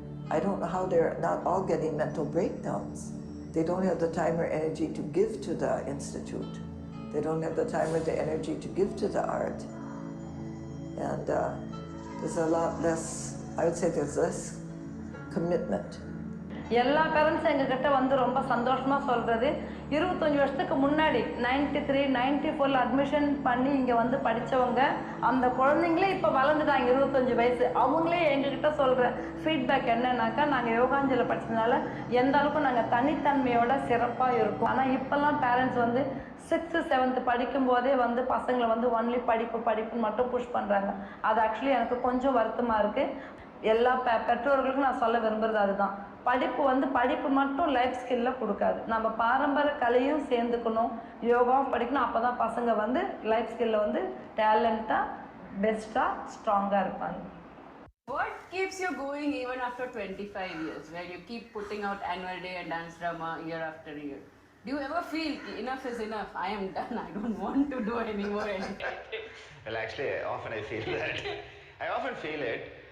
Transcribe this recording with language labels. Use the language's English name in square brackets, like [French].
[English] I don't know how they're not all getting mental breakdowns. They don't have the time or energy to give to the institute. They don't have the time or the energy to give to the art. And there's a lot less, I would say there's less commitment. [Tamil] எல்லா பேரண்ட்ஸும் எங்ககிட்ட வந்து ரொம்ப சந்தோஷமாக சொல்கிறது, 25 வருஷத்துக்கு முன்னாடி 93, 94 admission பண்ணி இங்கே வந்து படித்தவங்க அந்த குழந்தைங்களே இப்போ வளர்ந்துட்டாங்க 25 வயசு. அவங்களே எங்ககிட்ட சொல்கிற ஃபீட்பேக் என்னன்னாக்கா, நாங்கள் யோகாஞ்சலியில் படித்ததுனால எந்த அளவுக்கு நாங்கள் தனித்தன்மையோட சிறப்பாக இருக்கும். ஆனால் இப்போல்லாம் பேரண்ட்ஸ் வந்து 6th, 7th படிக்கும்போதே வந்து பசங்களை வந்து ஒன்லி படிப்புன்னு மட்டும் புஷ் பண்ணுறாங்க. அது ஆக்சுவலி எனக்கு கொஞ்சம் வருத்தமாக இருக்குது. எல்லா பெற்றோர்களுக்கும் நான் சொல்ல விரும்புகிறது அதுதான். படிப்பு மட்டும் லைஃப் ஸ்கில்ல கொடுக்காது. நம்ம பாரம்பரிய கலையும் சேர்ந்துக்கணும், யோகாவும் படிக்கணும். அப்போ தான் பசங்க வந்து லைஃப் ஸ்கில்ல வந்து டேலண்டாக, பெஸ்ட்டாக, ஸ்ட்ராங்காக இருப்பாங்க. [English] What keeps you going even after 25 years, where you keep putting out annual day and dance drama year after year? Do you ever feel enough is enough? I am done. I don't want to do anymore. Well, actually, often I feel that. I often feel it.